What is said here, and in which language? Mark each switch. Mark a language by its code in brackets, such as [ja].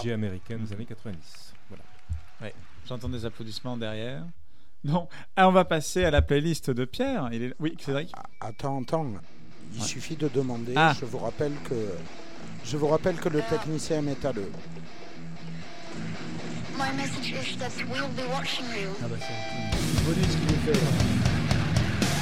[fr] J'ai américaine des années 90. Voilà. Ouais. J'entends des applaudissements derrière. Non, ah, on va passer à la playlist de Pierre. Il est... Oui, Cédric. Attends. Il suffit de demander. Ah. Je vous rappelle que le technicien est à l'heure. [en] My message is that we'll be watching you. [fr] Ah bah c'est un bonus qu'il nous fait.